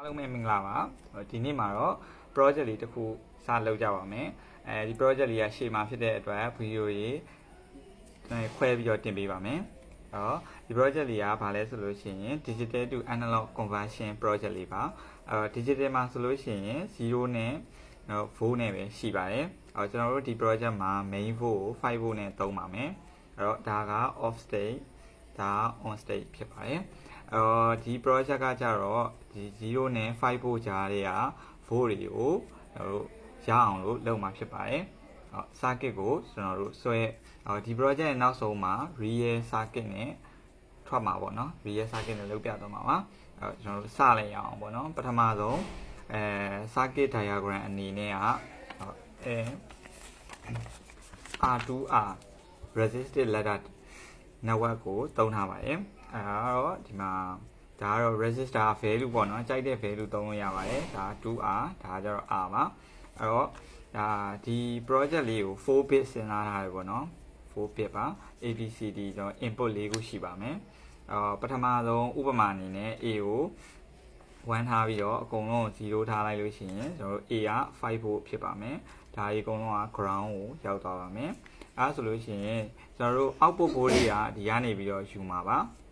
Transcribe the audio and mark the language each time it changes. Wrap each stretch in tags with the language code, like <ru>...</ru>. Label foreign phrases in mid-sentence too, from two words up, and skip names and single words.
<my>လုံးမဲ့မင်္ဂလာပါဒီနေ့မှာတော့ project လေးတစ်ခုစလုပ်ကြပါမယ်ဒီ project လေးကရှေ့မှာဖြစ်တဲ့အတွက်ဗီဒီယိုရေးခွဲပြီးတော့တင်ပေးပါမယ်ဒီ project လေးကဘာလဲဆို လို့ရှိရင်</my> <en>digital to analog conversion project</en> <my>လေးပါdigital မှာဆိုလို့ရှိရင်0နဲ့volt နဲ့ပဲရှိပါတယ်ကျွန်တော်တို့ဒီ project မှာ</my> <en>main volt</en> <my>ကို5 volt နဲ့သုံးပါမယ်ဒါက</my> <en>off state</en> <my>ဒါ</my> <en>on state</en> <my>ဖြစ်ပါတယ်ဒီ project ကကြတော့ဒီ0နဲ့5 volt ကြားတွေက volt တွေကိုရအောင်လို့လုပ်မှာဖြစ်ပါတယ်circuit ကိုကျွန်တော်တို့ဆွဲဒီ project ရဲ့နောက်ဆုံးမှာ</my> <en>real circuit</en> <my>နဲ့ထွက်မှာပေါ့နော်</my> <en>real circuit</en> <my>နဲ့လုပ်ပြသွားမှာပါကျွန်တော်တို့စလိုက်ရအောင်ပေါ့နော်ပထမဆုံး</my> <en>circuit diagram</en> <my>အနေနဲ့က</my> <en>R2R resistive ladder network</en> <my>ကိုသုံးထားပါတယ်တော့ဒီမှာဒါကတော့</my> <en>resistor value</en> <my>ပေါ့နော်ကြိုက်တဲ့ value သုံးလို့ရပါတယ်ဒါ 2R ဒါကြတော့ R ပါတော့ဒါဒီ project လေးကို4 bit စဉ်းစားထားတယ်ပေါ့နော်4 bit ပါ ABCD ကျွန်တော် input ၄ခုရှိပါမယ်ပထမဆုံးဥပမာအနေနဲ့ A ကို1ထားပြီးတော့အကုန်လုံး0ထားလိုက်လို့ရှိရင်ကျွန်တော်တို့ A က5 volt ဖြစ်ပါမယ်ဒါဒီအကုန်လုံးက ground ကိုရောက်သွားပါမယ်အဲဆိုလို့ရှိရင်ကျွန်တော်တို့</my> <en>output volt</en> <my>တွေကဒီကနေပြီးတော့ယူမှာပါ</my>